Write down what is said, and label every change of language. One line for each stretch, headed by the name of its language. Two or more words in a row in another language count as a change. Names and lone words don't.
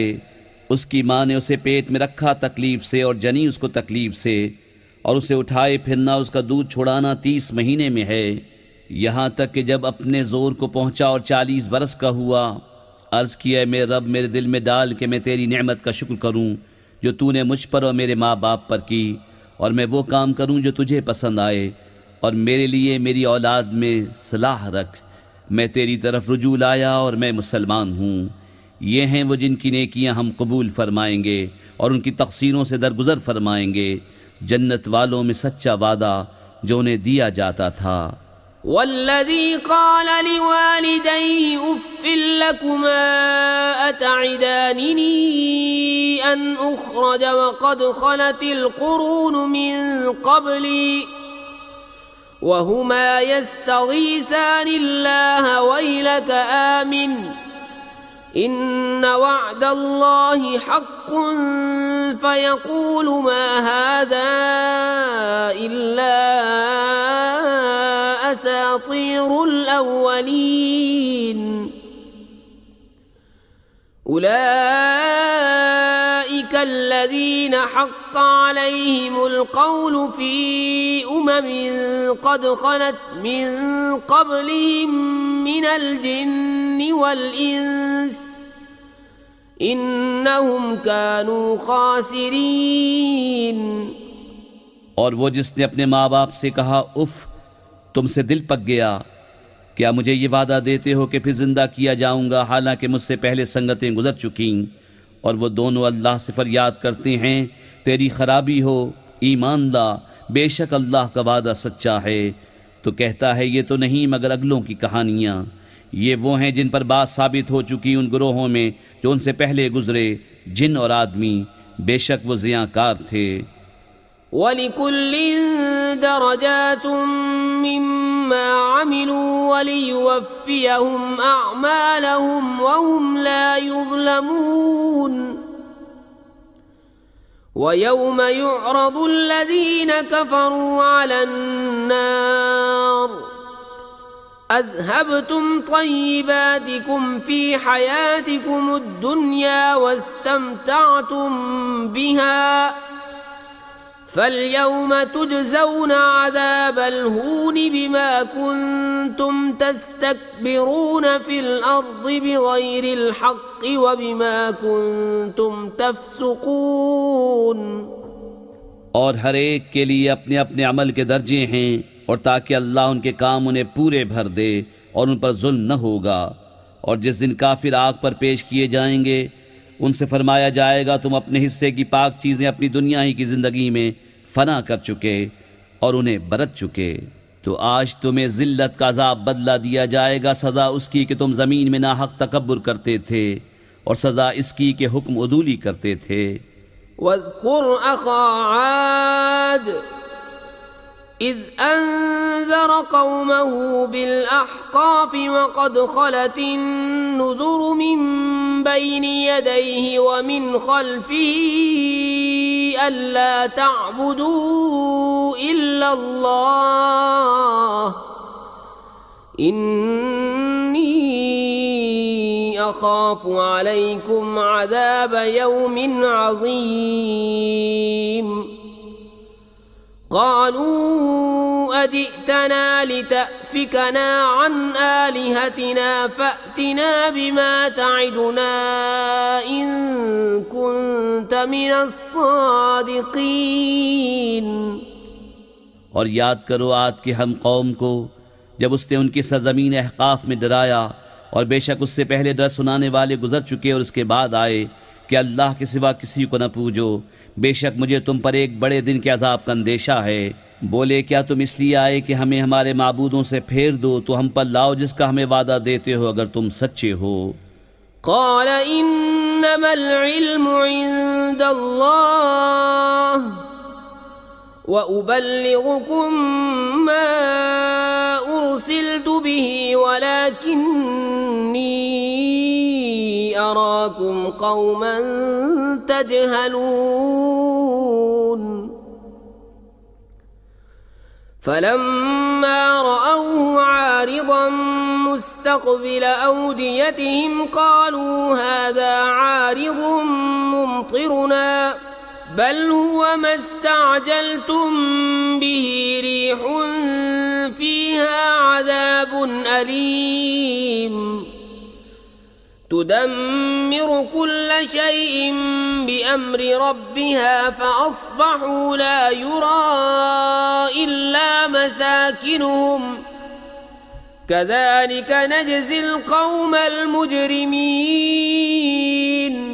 Urdu: اس کی ماں نے اسے پیٹ میں رکھا تکلیف سے اور جنی اس کو تکلیف سے، اور اسے اٹھائے پھرنا اس کا دودھ چھڑانا 30 مہینے میں ہے، یہاں تک کہ جب اپنے زور کو پہنچا اور 40 برس کا ہوا، عرض کیا میرے رب میرے دل میں ڈال کے میں تیری نعمت کا شکر کروں جو تو نے مجھ پر اور میرے ماں باپ پر کی، اور میں وہ کام کروں جو تجھے پسند آئے، اور میرے لیے میری اولاد میں صلاح رکھ. میں تیری طرف رجوع لایا اور میں مسلمان ہوں. یہ ہیں وہ جن کی نیکیاں ہم قبول فرمائیں گے اور ان کی تقصیروں سے درگزر فرمائیں گے، جنت والوں میں سچا وعدہ جو انہیں دیا جاتا تھا.
Arabic: والذي قال لوالديه أف لكما أتعدانني أن أخرج وقد خلت القرون من قبلي وهما يستغيثان الله ويلك آمن إن وعد الله حق فيقول ما هذا إلا أساطير الأولين. उलाइक كالذين حق عليهم القول في قد خلت من قبلهم من الجن والإنس إنهم كانوا خاسرين।
Urdu: اور وہ جس نے اپنے ماں باپ سے کہا اف، تم سے دل پک گیا، کیا مجھے یہ وعدہ دیتے ہو کہ پھر زندہ کیا جاؤں گا حالانکہ مجھ سے پہلے سنگتیں گزر چکی. اور وہ دونوں اللہ سے فریاد کرتے ہیں، تیری خرابی ہو، ایمان لا، بیشک اللہ کا وعدہ سچا ہے. تو کہتا ہے یہ تو نہیں مگر اگلوں کی کہانیاں. یہ وہ ہیں جن پر بات ثابت ہو چکی ان گروہوں میں جو ان سے پہلے گزرے، جن اور آدمی، بیشک وہ زیاکار تھے.
Arabic: ولكل درجات مما عملوا وليوفيهم أعمالهم وهم لا يظلمون. ويوم يعرض الذين كفروا على النار أذهبتم طيباتكم في حياتكم الدنيا واستمتعتم بها فاليوم تجزون عذاب الهون بما كنتم تستكبرون في الأرض بغير الحق وبما كنتم تفسقون.
Urdu: اور ہر ایک کے لیے اپنے اپنے عمل کے درجے ہیں، اور تاکہ اللہ ان کے کام انہیں پورے بھر دے اور ان پر ظلم نہ ہوگا. اور جس دن کافر آگ پر پیش کیے جائیں گے ان سے فرمایا جائے گا، تم اپنے حصے کی پاک چیزیں اپنی دنیا ہی کی زندگی میں فنا کر چکے اور انہیں برت چکے، تو آج تمہیں ذلت کا عذاب بدلہ دیا جائے گا، سزا اس کی کہ تم زمین میں ناحق تکبر کرتے تھے، اور سزا اس کی کہ حکم عدولی کرتے تھے.
Arabic: واذكر أخا عاد إذ أنذر قومه بالأحقاف وقد خلت النذر من بين يديه ومن خلفه ألا تعبدوا إلا الله إني أخاف عليكم عذاب يوم عظيم. قالوا أجئتنا لتأفكنا عن آلهتنا فأتنا بما تعدنا إن كنت من الصادقين.
Urdu: اور یاد کرو عاد کے ہم قوم کو جب اس نے ان کی سرزمین احقاف میں ڈرایا، اور بیشک اس سے پہلے ڈر سنانے والے گزر چکے اور اس کے بعد آئے کہ اللہ کے سوا کسی کو نہ پوجو، بیشک مجھے تم پر ایک بڑے دن کے عذاب کا اندیشہ ہے. بولے کیا تم اس لیے آئے کہ ہمیں ہمارے معبودوں سے پھیر دو، تو ہم پر لاؤ جس کا ہمیں وعدہ دیتے ہو اگر تم سچے ہو.
Arabic: قال إنما العلم عند الله وأبلغكم ما أرسلت به ولكني أراكم قوما تجهلون. فلما رأوه عارضا مستقبل أوديتهم قالوا هذا عارض ممطرنا بل هو ما استعجلتم به ريح فيها عذاب أليم تدمر كل شيء بأمر ربها فأصبحوا لا يرى إلا مساكنهم كذلك نجزي القوم المجرمين.